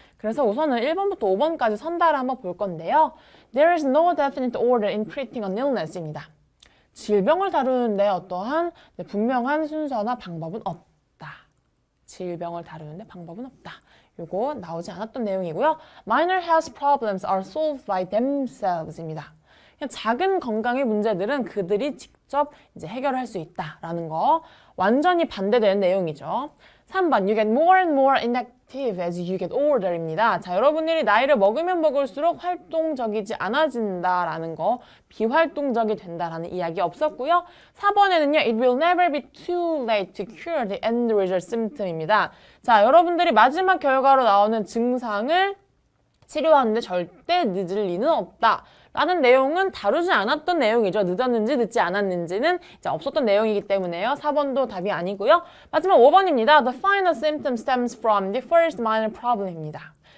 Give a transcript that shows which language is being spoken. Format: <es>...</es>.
<ko>그래서 우선은 1번부터 5번까지 선다를 한번 볼 건데요.</ko> <en>There is no definite order in treating an illness입니다.</en> <ko>질병을 다루는데 어떠한 분명한 순서나 방법은 없다. 질병을 다루는데 방법은 없다. 요거 나오지 않았던 내용이고요.</ko> <en>Minor health problems are solved by themselves입니다.</en> <ko>그냥 작은 건강의 문제들은 그들이 직접 이제 해결할 수 있다라는 거. 완전히 반대되는 내용이죠. 3번,</ko> <en>you get more and more inactive as you get older입니다.</en> <ko>자, 여러분들이 나이를 먹으면 먹을수록 활동적이지 않아진다라는 거, 비활동적이 된다라는 이야기 없었고요. 4번에는요,</ko> <en>it will never be too late to cure the end result symptom입니다.</en> <ko>자, 여러분들이 마지막 결과로 나오는 증상을 치료하는데 절대 늦을 리는 없다. 라는 내용은 다루지 않았던 내용이죠. 늦었는지 늦지 않았는지는 이제 없었던 내용이기 때문에요. 4번도 답이 아니고요. 마지막 5번입니다.</ko> <en>The final symptom stems from the first minor problem입니다.</en>